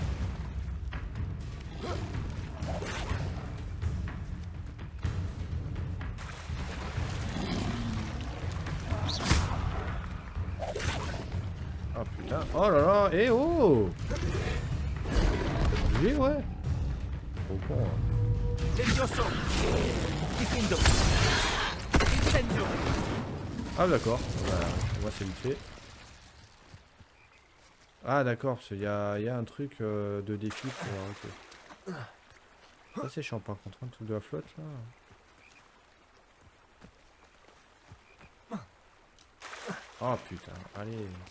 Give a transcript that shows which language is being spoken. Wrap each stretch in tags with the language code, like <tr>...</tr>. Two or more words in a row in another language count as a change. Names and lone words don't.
<fr>Oh putain, oh là là, eh oh! Oui ouais. Trop con hein.</fr> <la>Levioso. Diffindo. Incendio.</la> <fr>Ah d'accord, voilà, moi c'est vite fait. Ah d'accord, il y a un truc de défi pour... ok. Ça c'est chiant par contre, un truc de la flotte là. Oh putain, allez.</fr>